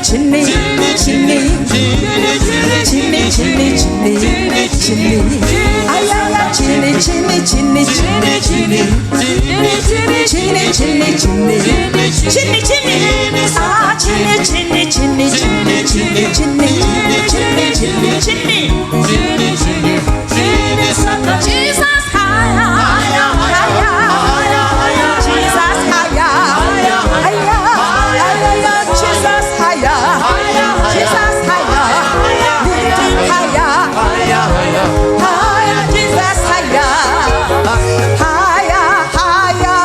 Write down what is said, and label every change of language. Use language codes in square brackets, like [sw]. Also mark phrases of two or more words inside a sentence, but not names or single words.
[trp] chini, chini chini chini chini chini, ayaya chini chini chini chini chini, chini chini chini, chini chini, ah chini chini chini chini chini chini chini chini chini, [en] Jesus higher, higher, higher, Jesus higher, higher, higher, Jesus higher, Jesus higher, lifting higher, higher, Jesus higher, higher, higher.